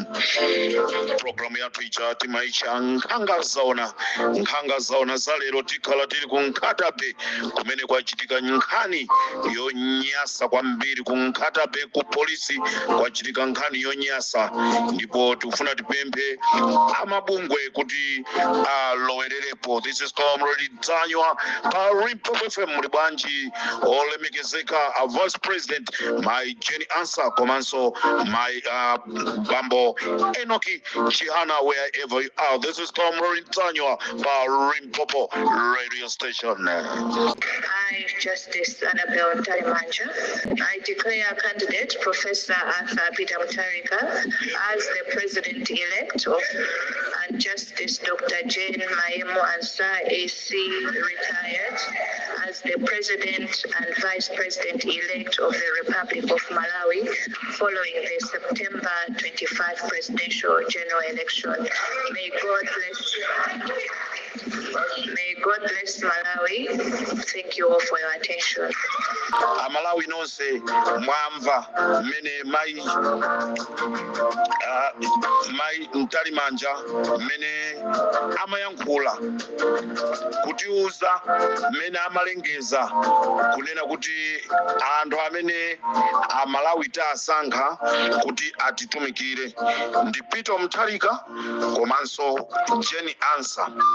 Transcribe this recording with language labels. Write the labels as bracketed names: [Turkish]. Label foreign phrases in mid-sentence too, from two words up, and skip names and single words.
[Nyanja] Program yathu icha timaicha nkhanga zaona za lero tikhala tili ku Nkhatabe kumene kwachitika nkhani yonyasa kwambiri ku Nkhatabe ku polisi kwachitika nkhani yonyasa, ndipo tikufuna tipemphe amabungwe kuti alowererepo. [English] This is Comrade Mtanyiwa pa Limpopo FM. [Nyanja] Muli bwanji olemekezeka a Vice President my Jane Ansah komanso my Bambo Enoki Chihana [English] wherever you are. This is Comrade Mtanyiwa pa Limpopo radio station. I, Justice Annabel Ntarimanja, I declare candidate Professor Arthur Peter Mutharika as the President-elect of and Justice Dr. Jane Mayemo Ansah AC retired as the President and Vice President-elect of the Republic of Malawi following the September 25 presidential general election. May God bless Malawi. Thank you all for your attention. [Nyanja] Malawi nonse mwamva mene mai Ntarimanja mene amayankhula kutiuza mene amalengeza kunena kuti anthu amene Malawi tasankha kuti atitumikire ndi Peter Mutharika komanso Jane Ansah.